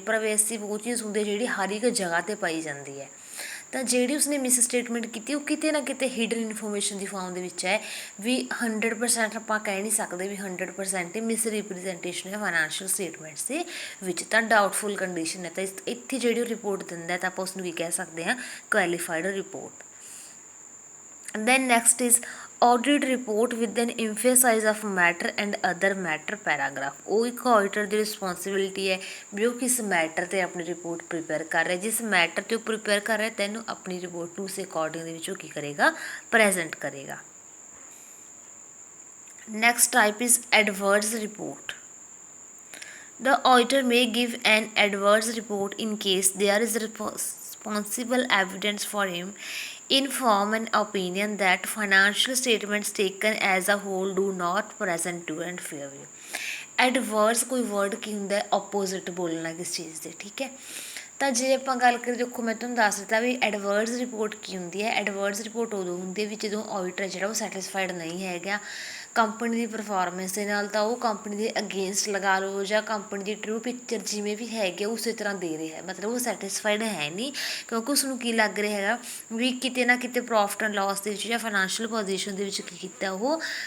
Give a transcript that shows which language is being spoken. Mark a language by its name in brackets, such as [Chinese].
[Punjabi] ਪਰਵੇਸਿਵ ਉਹ ਚੀਜ਼ ਹੁੰਦੀ ਹੈ ਜਿਹੜੀ ਹਰ ਇੱਕ ਜਗ੍ਹਾ 'ਤੇ ਪਾਈ ਜਾਂਦੀ ਹੈ, ਤਾਂ ਜਿਹੜੀ ਉਸਨੇ ਮਿਸ ਸਟੇਟਮੈਂਟ ਕੀਤੀ ਉਹ ਕਿਤੇ ਨਾ ਕਿਤੇ ਹਿਡਨ ਇਨਫੋਰਮੇਸ਼ਨ ਦੀ ਫਾਰਮ ਦੇ ਵਿੱਚ ਹੈ ਵੀ 100% ਆਪਾਂ ਕਹਿ ਨਹੀਂ ਸਕਦੇ ਵੀ 100% ਹੀ ਮਿਸ ਰਿਪ੍ਰਜੈਂਟੇਸ਼ਨ ਹੈ ਫਾਈਨੈਂਸ਼ੀਅਲ ਸਟੇਟਮੈਂਟਸ ਦੇ ਵਿੱਚ, ਤਾਂ ਡਾਊਟਫੁਲ ਕੰਡੀਸ਼ਨ ਹੈ। ਤਾਂ ਇੱਥੇ ਜਿਹੜੀ ਉਹ ਰਿਪੋਰਟ ਦਿੰਦਾ ਤਾਂ ਆਪਾਂ ਉਸਨੂੰ ਕੀ ਕਹਿ ਸਕਦੇ ਹਾਂ qualified report. [English] Then next is audit report with an emphasis of matter and other matter paragraph। [Punjabi] ਉਹ ਇੱਕ auditor ਦੀ ਰਿਸਪੋਂਸੀਬਿਲਿਟੀ ਹੈ ਵੀ ਉਹ ਕਿਸ ਮੈਟਰ 'ਤੇ ਆਪਣੀ ਰਿਪੋਰਟ ਪ੍ਰੀਪੇਅਰ ਕਰ ਰਿਹਾ, ਜਿਸ ਮੈਟਰ 'ਤੇ ਉਹ ਪ੍ਰੀਪੇਅਰ ਕਰ ਰਿਹਾ ਤੈਨੂੰ ਆਪਣੀ ਰਿਪੋਰਟ ਨੂੰ ਉਸ ਅਕੋਰਡਿੰਗ ਦੇ ਵਿੱਚ ਉਹ ਕੀ ਕਰੇਗਾ, ਪ੍ਰੈਜੈਂਟ ਕਰੇਗਾ। [English] Next type is adverse report. The auditor may give an adverse report in case there is responsible evidence for him in form and opinion that financial statements taken as a whole do not present true and fair view। [Punjabi] Adverse ਕੋਈ word ਕੀ ਹੁੰਦਾ, opposite ਬੋਲਣਾ ਕਿਸ ਚੀਜ਼ ਦੇ, ਠੀਕ ਹੈ। ਤਾਂ ਜੇ ਆਪਾਂ ਗੱਲ ਕਰੀਏ, ਦੇਖੋ ਮੈਂ ਤੁਹਾਨੂੰ ਦੱਸ ਦਿੱਤਾ ਵੀ ਐਡਵਰਸ ਰਿਪੋਰਟ ਕੀ ਹੁੰਦੀ ਹੈ। ਐਡਵਰਸ ਰਿਪੋਰਟ ਉਦੋਂ ਹੁੰਦੀ ਹੈ ਵੀ ਜਦੋਂ ਆਡੀਟਰ ਜਿਹੜਾ ਉਹ ਸੈਟਿਸਫਾਈਡ ਨਹੀਂ ਹੈਗਾ ਕੰਪਨੀ ਦੀ ਪਰਫੋਰਮੈਂਸ ਦੇ ਨਾਲ, ਤਾਂ ਉਹ ਕੰਪਨੀ ਦੇ ਅਗੇਂਸਟ ਲਗਾ ਲਓ ਜਾਂ ਕੰਪਨੀ ਦੀ ਟਰੂ ਪਿਕਚਰ ਜਿਵੇਂ ਵੀ ਹੈਗੀ ਉਸੇ ਤਰ੍ਹਾਂ ਦੇ ਰਿਹਾ ਹੈ, ਮਤਲਬ ਉਹ ਸੈਟਿਸਫਾਈਡ ਹੈ ਨਹੀਂ ਕਿਉਂਕਿ ਉਸਨੂੰ ਕੀ ਲੱਗ ਰਿਹਾ ਹੈਗਾ ਵੀ ਕਿਤੇ ਨਾ ਕਿਤੇ ਪ੍ਰੋਫਿਟ ਐਂਡ ਲੋਸ ਦੇ ਵਿੱਚ ਜਾਂ ਫਾਈਨੈਂਸ਼ੀਅਲ ਪੋਜੀਸ਼ਨ ਦੇ ਵਿੱਚ ਕੀ ਕੀਤਾ ਉਹ